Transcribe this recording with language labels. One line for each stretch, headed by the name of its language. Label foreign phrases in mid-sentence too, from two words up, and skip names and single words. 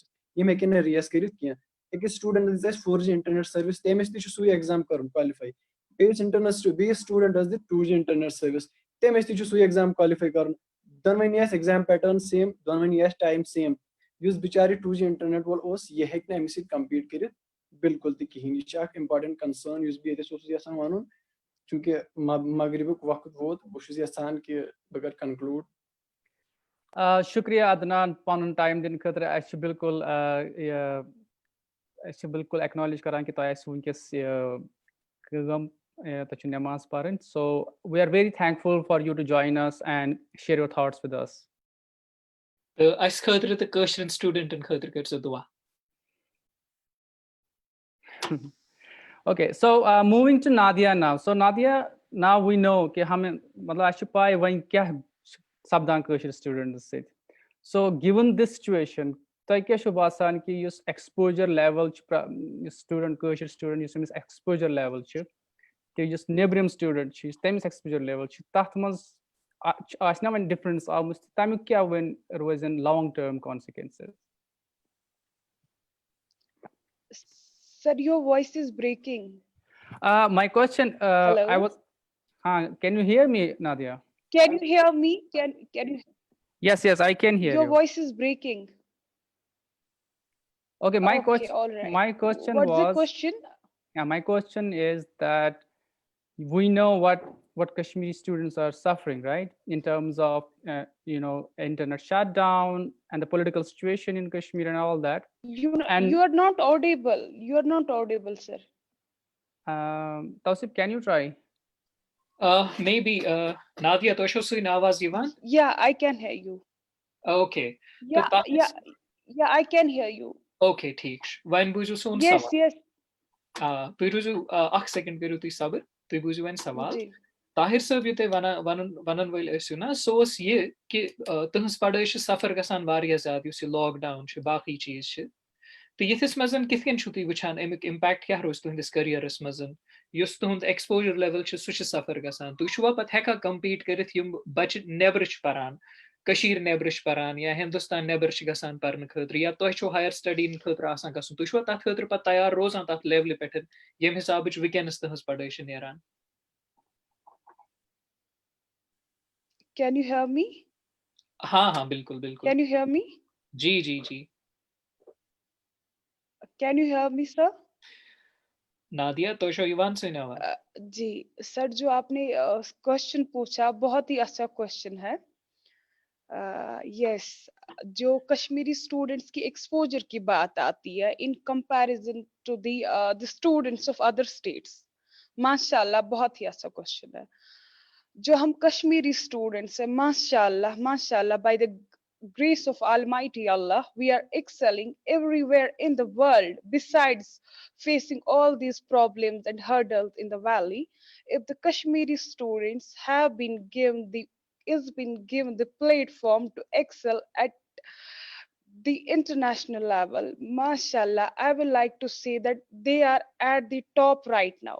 Kashmiri: یِم ہیٚکن نہٕ ریس کٔرِتھ کینٛہہ أکِس سٹوٗڈنٹس دِژ اَسہِ 4G
English: internet service
Kashmiri: تٔمِس تہِ چھُ سُے ایگزام کرُن کالِفاے بیٚیِس سٹوٗڈنٹس دِژ 2G
English: internet service
Kashmiri: تٔمِس تہِ چھُ سُے ایگزام کالِفاے کرُن دۄنوٕنی آسہِ
English: exam pattern same
Kashmiri: دۄنوٕنی آسہِ
English: time same
Kashmiri: یُس بِچارٕ 2G انٹرنیٹ وول اوس یہِ ہیٚکہِ نہٕ أمِس سۭتۍ کمپیٖٹ کٔرِتھ بالکل تہِ کِہینۍ یہِ چھِ اکھ
English: important concern
Kashmiri: یُس بہٕ ییٚتٮ۪س اوسُس یژھان وَنُن چوٗنکہِ مغربُک وقت ووت بہٕ چھُس یژھان کہِ بہٕ کر کنکلوٗڈ شُکریہ عدنان پنُن ٹایم دِنہٕ خٲطرٕ اَسہِ چھِ بالکل ایکنالیج کران کہِ تۄہہِ آسہِ وٕنکیٚس کٲم تۄہہِ چھُ نٮ۪ماز پرٕنۍ
English: so we are very thankful for you to join us and share your thoughts with us
Kashmiri: تہٕ اَسہِ خٲطرٕ تہٕ کٲشرٮ۪ن سٹوٗڈنٹن خٲطرٕ کٔرۍزیو دُعا
English: Okay, so moving to Nadia now. So Nadia, now we know
Urdu: کہ ہمیں مطلب
Kashmiri: اَسہِ چھُ پاے وۄنۍ کیاہ سپدان کٲشِر سٹوٗڈنٹس سۭتۍ
English: so given this situation
Kashmiri: تۄہہِ کیاہ چھُ باسان کہِ یُس
English: exposure level
Kashmiri: چھُ یُس سٹوٗڈنٹ کٲشِر سٹوٗڈنٹ یُس أمِس
English: exposure level
Kashmiri: چھِ تہٕ یُس نیبرِم سٹوٗڈنٹ چھُ یُس تٔمِس
English: exposure level
Kashmiri: چھُ تتھ منٛز آسہِ نا وۄنۍ ڈِفرنس آمٕژ تمیُک کیاہ وۄنۍ روزن
English: long term consequences Sir, your voice is breaking. My question, Hello? I was, can you hear me, Nadia? Can you hear me? Can you? Yes, I can hear Your you. voice is breaking. Okay, Okay, all right. my question What's was, the question? my question is that we know what Kashmiri students are suffering, right? In terms of, internet shutdown and the political situation in Kashmir and all that. You are not audible. You are not audible, sir. Tausif, can you try?
Kashmiri: Maybe Nadia تۄہہِ چھو سُے آواز یِوان
English: Yeah, I can hear you. Okay. Yeah, I can hear you.
Kashmiri: Okay, ٹھیٖک چھُ وۄنۍ بوٗزِو سون
English: Yes,
Kashmiri: سوال
English: yes.
Kashmiri: تُہۍ روٗزِو اکھ سیکنڈ کٔرِو تُہۍ صبر تُہۍ بوٗزِو وۄنۍ سوال جی. طاہر صٲب یہِ تُہۍ وَنن وٲلۍ ٲسِو نا سُہ اوس یہِ کہِ تُہنٛز پڑٲے چھِ سفر گژھان واریاہ زیادٕ یُس یہِ لاک ڈاوُن چھُ باقٕے چیٖز چھِ تہٕ یِتھِس منٛز کِتھ کٔنۍ چھُو تُہۍ وٕچھان امیُک اِمپیکٹ کیاہ روزِ تُہنٛدِس کٔریرَس منٛز یُس تُہُنٛد
English: exposure level
Kashmiri: چھُ سُہ چھُ سفر گژھان تُہۍ چھُوا پتہٕ ہٮ۪کان کمپیٖٹ کٔرِتھ یِم بچہِ نیبرٕ چھِ پران کٔشیٖر نیبرٕ چھِ پران یا ہندوستان نیبر چھِ گژھان پرنہٕ خٲطرٕ یا تۄہہِ چھو
English: higher study
Kashmiri: خٲطرٕ آسان گژھُن تُہۍ چھُوا تتھ خٲطرٕ پتہٕ تیار روزان تتھ لیولہِ پٮ۪ٹھ ییٚمہِ حسابٕچ وٕنکیٚنس تٕہنٛز پڑٲے چھِ نیران
English: Can you hear me?
Urdu: ہاں بالکل بالکل
English: Can you hear me?
Urdu: جی
English: Can you hear me, sir? Nadia,
Kashmiri: تو شو یوان سے نوا.
Urdu: جی سر جو آپ نے کوشچن پوچھا بہت ہی اچھا کوشچن ہے. یس جو کشمیری اسٹوڈنٹس کی ایکسپوجر کی بات آتی ہے
English: in comparison to the students of other states,
Arabic: ماشاء اللہ
Urdu: بہت ہی اچھا کوشچن ہے. جو ہم کشمیری اسٹوڈنٹس ہیں
Arabic: ماشاء اللہ
English: by the grace of Almighty Allah, we are excelling everywhere in the world. Besides facing all these problems and hurdles in the valley, if the Kashmiri students have been given the platform to excel at the international level, mashallah, I would like to say that they are at the top right now.